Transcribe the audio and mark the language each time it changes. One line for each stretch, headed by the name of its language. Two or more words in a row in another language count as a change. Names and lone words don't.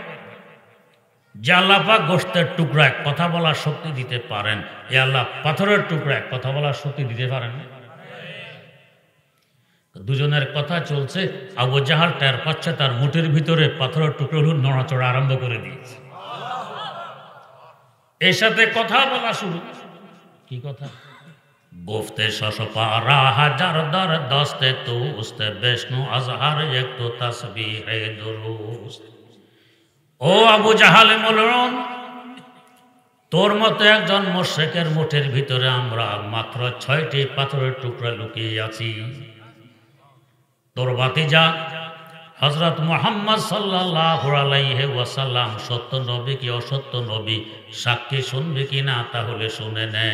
Bangla: যে আল্লাহ পাক গোশতের টুকরায় কথা বলার শক্তি দিতে পারেন, এ আল্লাহ পাথরের টুকরায় কথা বলার শক্তি দিতে পারেন না। দুজনের কথা চলছে, আবু জাহাল টের পাচ্ছে তার মুঠের ভিতরে পাথরের টুকরোগুলো নড়াচড়া আরম্ভ করে দিয়েছে। এর সাথে কথা বলা শুরু। কি কথা?
Persian: گفته شش پارا هزار در دست توست بشنو از هر یک تو تسبیح درست।
Bangla: ও আবু জাহাল মলরুন, তোর মতো একজন মুশরিকের মুঠের ভিতরে আমরা মাত্র 6টি পাথরের টুকরা লুকিয়ে আছি। তোর ভাতিজা হযরত মুহাম্মদ
Arabic: صلى الله عليه وسلم
Bangla: সত্য নবী কি অসত্য নবী সাক্ষী শুনবে কিনা, তাহলে শুনে নে।